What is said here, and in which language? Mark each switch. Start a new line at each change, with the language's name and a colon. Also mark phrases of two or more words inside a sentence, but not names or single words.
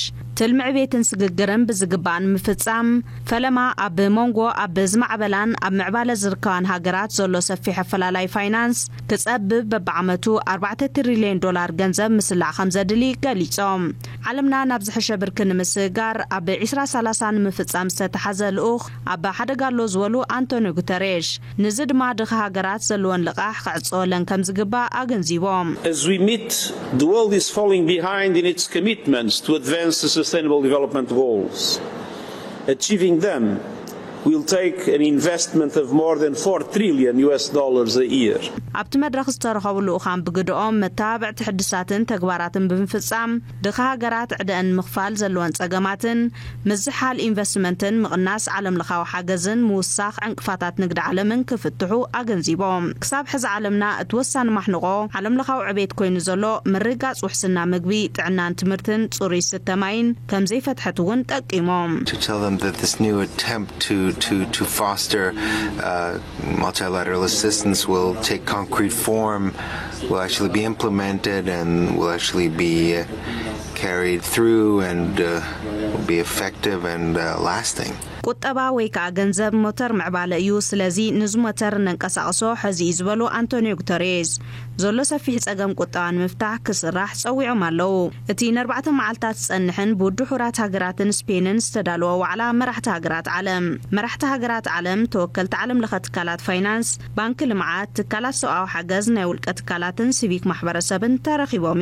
Tigrinya: ትልምዕ ቤትን ስግግርን ብዝግባን ምፍጻም ፈለማ ኣብ ሞንጎ ኣብ ዝማዕበላን ኣብ ምዕባለ ዝርከባን ሃገራት ዘሎ ሰፊሕ ኣፈላላይ ፋይናንስ ክጸብብ በብዓመቱ 4 ትሪልዮን ዶላር ገንዘብ ምስላዕ ከም ዘድሊ ገሊጾም ዓለምና ናብ ዝሕሸ ብርኪ ንምስጋር ኣብ 2030 ንምፍጻም ዝተተሓዘ ልኡኽ ኣብ ሓደጋ ኣሎ ዝበሉ አንቶኒዮ ጉተሬሽ ንዚ ድማ ድኻ ሃገራት ዘለወን ልቓሕ ክዕጽወለን ከም ዝግባእ ኣገንዚቦም
English: As we meet, the world is falling behind in its commitments to advance the Sustainable Development Goals. Achieving them will take an investment of more than $4 trillion a year.
Tigrinya: ኣብቲ መድረኽ ዝተረኸቡ ልኡኻን ብግድኦም መተባብዕቲ ሕድሳትን ተግባራትን ብምፍጻም ድኻ ሃገራት ዕድአን ምኽፋል ዘለወን ጸገማትን ምዝሓል ኢንቨስትመንትን ምቕናስ ዓለም ለኻዊ ሓገዝን ምውሳኽ ዕንቅፋታት ንግዲ ዓለምን ክፍትሑ ኣገንዚቦም ክሳብ ሕዚ ዓለምና እቲ ወሳኒ ማሕንቆ ዓለም ለኻዊ ዕቤት ኮይኑ ዘሎ ምርጋጽ ውሕስና ምግቢ ጥዕናን ትምህርትን ጽሩይ ስተማይን ከም ዘይፈትሐት እውን ጠቂሞም
English: to foster multilateral assistance will take concrete form, will actually be implemented and will actually be carried through and will be effective and lasting.
Tigrinya: ቁጠባ ወይ ከዓ ገንዘብ ሞተር ምዕባለ እዩ ስለዚ ንዝ ሞተር ነንቀሳቕሶ ሕዚ ዝበሉ አንቶኒዮ ጉተሬስ ዘሎ ሰፊሕ ጸገም ቁጠባን ምፍታሕ ክስራሕ ጸዊዖም ኣለዉ እቲ ን4 መዓልታት ጸንሕን ብድሑራት ሃገራትን ስፔንን ዝተዳለወ ዋዕላ መራሕቲ ሃገራት ዓለም ተወከልቲ ዓለም ለኸ ትካላት ፋይናንስ ባንኪ ልምዓት ትካላት ሰብኣዊ ሓገዝ ናይ ውልቀ ትካላትን ሲቪክ ማሕበረሰብን ተረኺቦም